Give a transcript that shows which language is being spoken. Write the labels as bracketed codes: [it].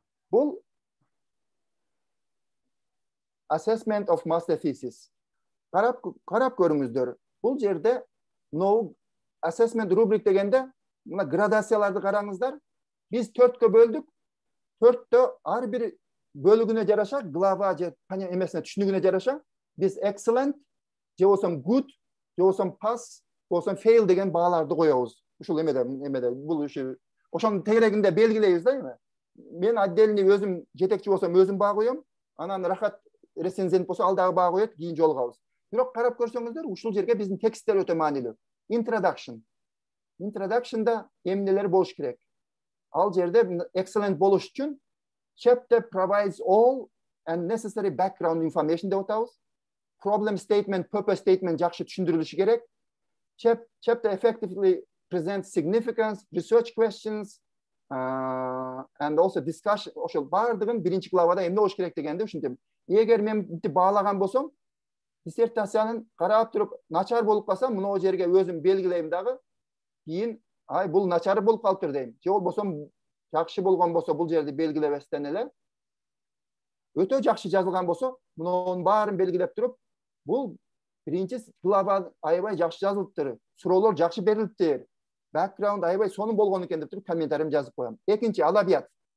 [en] Бул assessment of master thesis. [ky] Карап көрүңүздөр. Бул жерде no assessment рубрик дегенде мына градацияларды караңыздар. Биз 4кө бөлдүк. 4тө ар бир бөлүгүнө жараша, глава же эмесине түшүнүгүнө жараша биз excellent, же болсо good, же болсо pass, болсо fail деген бааларды коебуз. Ушул эмеде бул ошонун тегерегинде белгилейбиз да эми. Мен отдельный өзүм жетекчи болсом өзүм баа коем, анан рахат рецензент болсо ал дагы баа коет, кийин жолугабыз. Бирок карап көрсөңүздөр, ушул жерге биздин тексттер өтө маанилүү. [en] Introduction. [ky] Introduction'да эмнелер болуш керек? Ал жерде excellent болуш үчүн [en] chapter provides all and necessary background information [ky] деп атабыз. Problem statement, purpose statement жакшы түшүндүрүлүшү керек. [en] Chapter effectively presents significance, research questions, and also discussion. [ky] Ошол бардыгын биринчи главада эмне болуш керек дегенди ушинтем. Эгер мен мынтип баалаган болсом, диссертациянын карап туруп начар болуп калса, мына жерге өзүм белгилейм дагы. Кийин бул начар болуп калыптыр дейм. Же болбосо жакшы болгон болсо бул жерди белгилебестен эле өтө жакшы жазылган болсо, мунун баарын белгилеп туруп, бул биринчи глава аябай жакшы жазылыптыр, суроолор жакшы берилиптир, background аябай сонун болгон экен деп туруп комментарийимди жазып коем. Экинчи адабият.